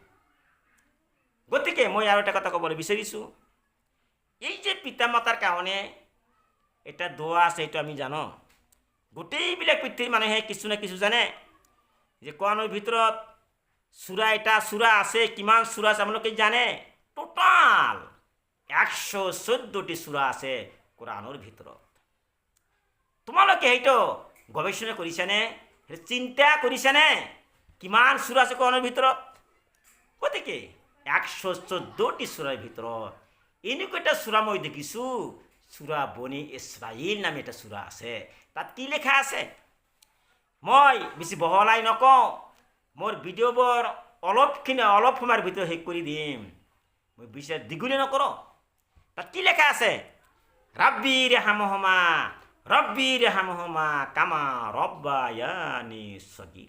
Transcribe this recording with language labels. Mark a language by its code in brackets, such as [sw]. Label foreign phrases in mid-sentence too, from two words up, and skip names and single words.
[as] গতিকে মই আৰু এটা কথা ক'বলৈ বিচাৰিছোঁ, এই যে পিতা মাতাৰ কাৰণে এটা দোয়া আছে, এইটো আমি জানো, গোটেইবিলাক পৃথিৱীৰ মানুহে কিছু না কিছু জানে যে কোৰাণৰ ভিতৰত এটা সূরা আছে, কিমান সূরা আছে আপোনালোকে জানে? টোটাল 114টি সূরা আছে কোৰাণৰ ভিতৰত। তোমালোকে সেইটো গৱেষণা কৰিছানে? চিন্তা কৰিছানে কিমান সূরা আছে কোৰাণৰ ভিতৰত? গতিকে 114টি সূরাৰ ভিতৰত এনেকুৱা এটা সূরা মই দেখিছোঁ, সূরা বনি ইছৰাইল নামে এটা সূরা আছে। তাত কি লেখা আছে মই বেছি বহলাই নকওঁ, মোৰ ভিডিঅ'বোৰ অলপ সময়ৰ ভিতৰত শেষ কৰি দিম, মই বেছি দীঘলীয়া নকৰোঁ। তাত কি লেখা আছে? [ar] رب ارحمهما كما ربياني صغيرا.